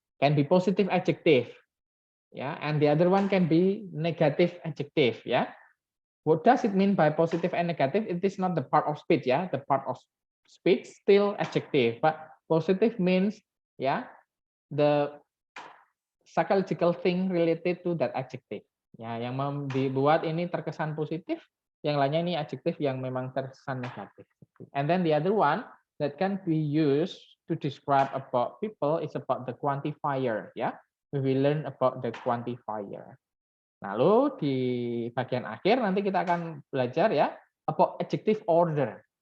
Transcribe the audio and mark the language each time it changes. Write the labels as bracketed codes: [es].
[en] Can be positive adjective ya, and the other one can be negative adjective ya. What does it mean by positive and negative? It is not the part of speech ya. The part of speech still adjective, but positive means ya the psychological thing related to that adjective. [id] Ya, yang dibuat ini terkesan positif, yang lainnya ini adjektif yang memang terkesan negatif. [en] And then the other one that can be used to describe about people is about the quantifier, ya. We will learn about the quantifier. [id] Lalu di bagian akhir nanti kita akan belajar ya [en] about adjective order.